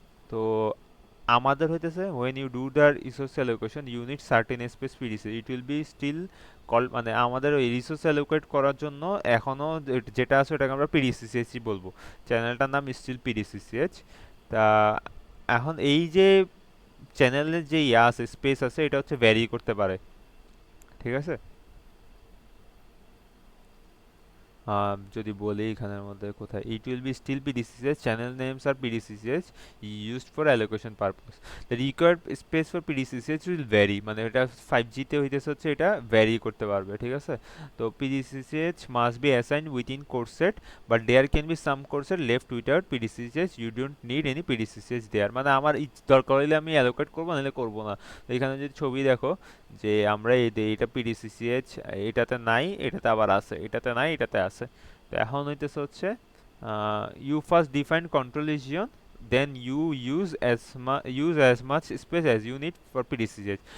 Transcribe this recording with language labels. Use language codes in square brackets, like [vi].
[bn] তো আমাদের হইতেছে [en] when you do the resource allocation you need certain space PDC, it will be still called, [bn] মানে আমাদের ওই রিসোর্স অ্যালোকেট করার জন্য এখনো যেটা আছে ওটাকে আমরা পিডিসিসিএইচ বলবো, চ্যানেলটার নাম স্টিল পিডিসিসিএইচ। তা এখন এই যে চ্যানেলের যে আছে স্পেস আছে, এটা হচ্ছে ভ্যারি করতে পারে। ঠিক আছে, যদি বলি এখানের মধ্যে কোথায়, [en] it will be still PDCS, channel names are PDCS used for allocation purpose, the required space for PDCS will vary, [bn] মানে এটা 5G তে হইতেছে হচ্ছে এটা ভ্যারি করতে পারবে। ঠিক আছে, তো [en] PDCS must be assigned within core set but there can be some core set left without PDCS, you don't need any PDCS there, [bn] মানে আমার দরকার হইলে আমি অ্যালোকেট করবো, নাহলে করবো না। তো এখানে যদি ছবি দেখো যে আমরা এটা পিডিসিসিএইচ, এটাতে নাই, এটাতে আবার আছে, এটাতে নাই, এটাতে আছে। তো এখন হইতেছে হচ্ছে [en] You first define control region, then you use as much space as you need for PDCH.